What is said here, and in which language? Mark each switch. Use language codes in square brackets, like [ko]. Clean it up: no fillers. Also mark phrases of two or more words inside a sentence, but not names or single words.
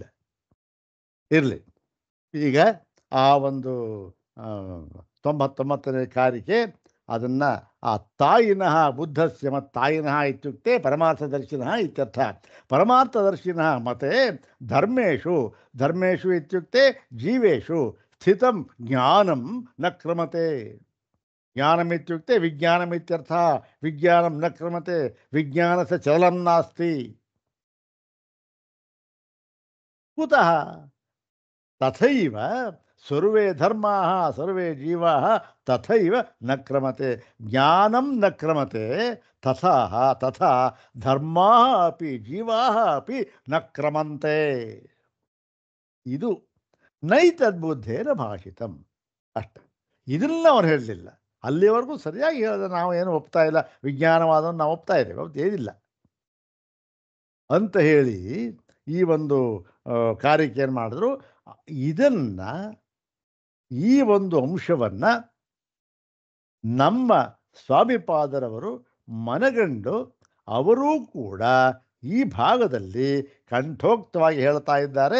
[kn] ಇರಲಿ, ಈಗ ಆ ಒಂದು 99ನೇ ಕಾರಿಕೆ ಅದನ್ನು ಆ [sa] ತಾಯಿನಃ ಬುದ್ಧಸ್ಯ [kn] ಮತ್ತು [sa] ತಾಯಿನಃ ಇತ್ಯುಕ್ತೆ ಪರಮಾರ್ಥದರ್ಶಿನಃ ಇತ್ಯರ್ಥ. ಪರಮಾರ್ಥದರ್ಶಿನಃ ಮತೆ ಧರ್ಮೇಶು, ಧರ್ಮೇಶು ಇತ್ಯುಕ್ತೆ ಜೀವೇಶು ಸ್ಥಿತಂ ಜ್ಞಾನಂ ನ ಕ್ರಮತೆ. ಜ್ಞಾನಮಿತ್ಯುಕ್ತೆ ವಿಜ್ಞಾನಮಿತ್ಯರ್ಥ. ವಿಜ್ಞಾನಂ ನ ಕ್ರಮತೆ, ವಿಜ್ಞಾನಸ್ಯ ಚಲನಂ ನಾಸ್ತಿ. ಕುತಃ ತಥೈವ ಸರ್ವೇ ಧರ್ಮಾಃ ಸರ್ವೇ ಜೀವಾಃ ತಥೈವ ನ ಕ್ರಮತೆ. ಜ್ಞಾನಂ ನ ಕ್ರಮತೆ ತಥಾ ಧರ್ಮಾಃ ಅಪಿ ಜೀವಾಃ ಅಪಿ ನ ಕ್ರಮಂತೆ. [kn] ಇದು [sa] ನೈತದ್ಬುದ್ಧೇನ ಭಾಷಿತಂ [kn] ಅಷ್ಟೆ. ಇದನ್ನ ಅವ್ರು ಹೇಳಲಿಲ್ಲ. ಅಲ್ಲಿವರೆಗೂ ಸರಿಯಾಗಿ ಹೇಳಿದ್ರೆ ನಾವು ಏನು ಒಪ್ತಾ ಇಲ್ಲ, ವಿಜ್ಞಾನವಾದವನ್ನು ನಾವು ಒಪ್ತಾ ಇದ್ದೇವೆ, ಅವತ್ತು ಏನಿಲ್ಲ ಅಂತ ಹೇಳಿ ಈ ಒಂದು ಕಾರ್ಯಕ್ಕೆ ಏನು ಮಾಡಿದ್ರು, ಇದನ್ನು ಈ ಒಂದು ಅಂಶವನ್ನು ನಮ್ಮ ಸ್ವಾಮಿಪಾದರವರು ಮನಗಂಡು ಅವರೂ ಕೂಡ ಈ ಭಾಗದಲ್ಲಿ ಕಂಠೋಕ್ತವಾಗಿ ಹೇಳ್ತಾ ಇದ್ದಾರೆ.